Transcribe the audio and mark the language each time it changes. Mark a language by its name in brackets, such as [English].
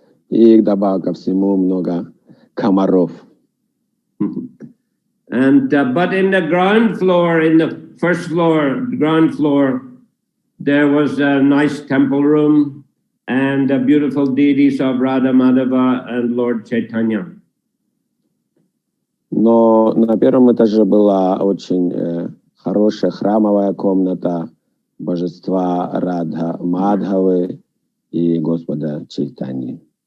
[Russian] И добавок ко всему много комаров. [English] And but in the ground floor, in the first floor, ground floor, there was a nice temple room and the beautiful deities of Radha Madhava and Lord Chaitanya. [Russian] Но на первом этаже была очень хорошая храмовая комната божества Радха Мадхавы и Господа Чайтаньи.